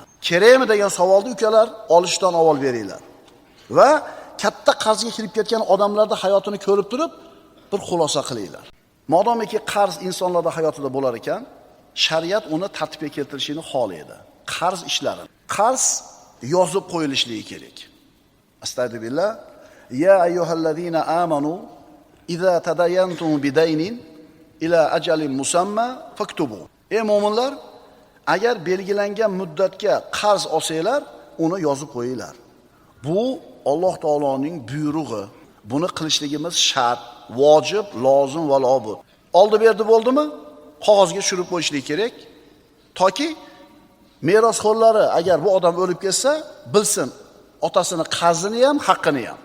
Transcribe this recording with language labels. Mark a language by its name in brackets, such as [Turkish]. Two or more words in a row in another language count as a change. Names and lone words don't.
[Uzbek] Kerakmi degan savolni ukalar olishdan avval beringlar. Va katta qarzga kirib ketgan odamlarning hayotini ko'rib turib bir xulosa qilinglar. Modomiki qarz insonlarning hayotida bo'lar ekan, shariat uni tartibga keltirishini xohlaydi. Qarz ishlari. Qarz yozib qo'yilishligi kerak. Astagfirullah. [Arabic] يا أيها الذين آمنوا إذا تداينتم بدين إلى أجل مسمى فاكتبوه. [Uzbek] Ey mu'minlar, agar belgilangan muddatga qarz olsanglar, uni yozib qo'yinglar. Bu Alloh taoloning buyrug'i. Buni qilishligimiz shart, vojib, lozim va lobud. Oldi berdi bo'ldimi? Qog'ozga tushirib qo'yishlik kerak. Toki merosxo'rlari agar bu odam o'lib ketsa, bilsin otasini qarzini ham, haqqini ham.